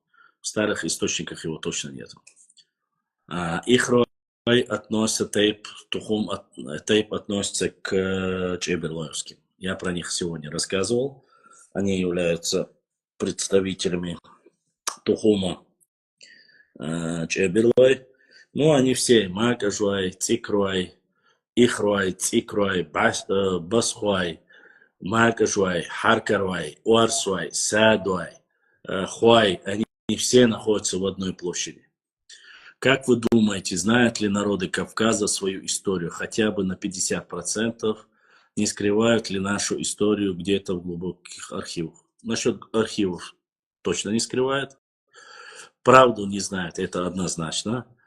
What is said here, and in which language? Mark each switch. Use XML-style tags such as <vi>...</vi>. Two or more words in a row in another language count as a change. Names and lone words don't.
<ru>В старых источниках его точно нет. Ихрой относится тейп, Тухум тейп относится к Чеберлоевским. Я про них сегодня рассказывал. Они являются представителями Тухума Чеберлой. Ну, они все Макажуай, Цикруай, Ихруай, Цикруай, Басхуай, Макажуай, Харкарвай, Уарсуай, Садуай, Хуай. Они все находятся в одной площади. Как вы думаете, знают ли народы Кавказа свою историю хотя бы на 50%? Не скрывают ли нашу историю где-то в глубоких архивах? Насчет архивов точно не скрывают. Правду не знают, это однозначно.</ru>